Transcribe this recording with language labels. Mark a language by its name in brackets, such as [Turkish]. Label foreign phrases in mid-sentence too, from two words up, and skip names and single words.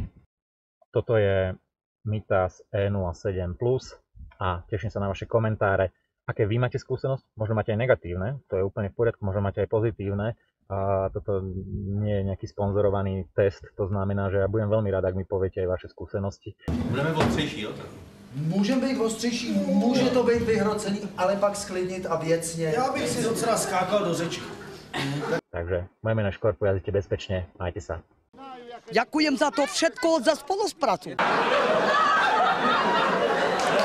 [Slovak] Toto je Mitas E07+. A teším sa na vaše komentáre. Aké vy máte skúsenosť? Možno máte aj negatívne, to je úplne v poriadku, možno máte aj pozitívne. Toto nie je nejaký sponzorovaný test, to znamená, že ja budem veľmi rád, ak mi poviete aj vaše skúsenosti. [Czech] Budeme ostřejší, jo? Můžeme být ostřejší, může to být vyhrocený, ale pak sklidnit a věcně. Já bych si docela skákal do řeči. [Slovak] Takže moje meno Škorpo, jazdite bezpečne, majte sa. Ďakujem za to všetko, za spoluprácu.